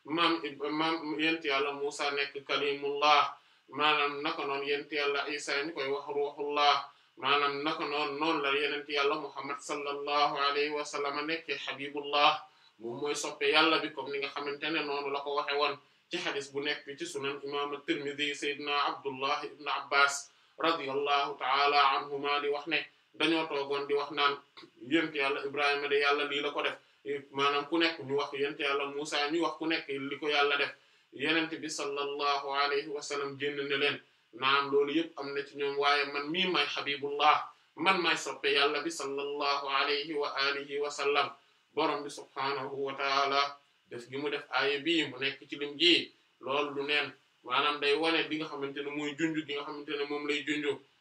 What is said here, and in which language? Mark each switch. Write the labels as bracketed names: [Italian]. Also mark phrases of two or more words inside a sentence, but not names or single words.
[Wolof] maam yent yàlla Musa nekk kalimullah maanaam naka noonu yent yàlla Isa ñu koy wax ruhullah maanaam naka noonu la yenent yàlla Muhammad [Arabic] صلى الله عليه وسلم [Wolof] nekkee habibullah moom mooy soppe yàlla bi comme ni nga xamante ne noonu la ko waxe woon ci xadis bu nekk ci sunan imam at-Tirmidhi sayyidina Abdullah ibn Abbas [Arabic] رضي الله تعالى عنهما [Wolof] di wax ne dañoo toogoon di wax naan yent yàlla Ibrahima de yàlla lii la ko def maanaam ku nekk ñu wax yent yàlla Musa ñu wax ku nekk li ko yàlla def yenente bi [Arabic] صلى الله عليه وسلم [Wolof] génn ne leen naam loolu yëpp am na ci ñoom waaye man mii may habibullah man may soppe yàlla bi [Arabic] صلى الله عليه وآله وسلم [Wolof] borom bi [Arabic] سبحانه وتعالى [Wolof] def gi mu def aaya bii mu nekk ci lim ji loolu du neen maanaam day wane bi nga xamante ne mooy junju gi nga xamante ne moom lay junju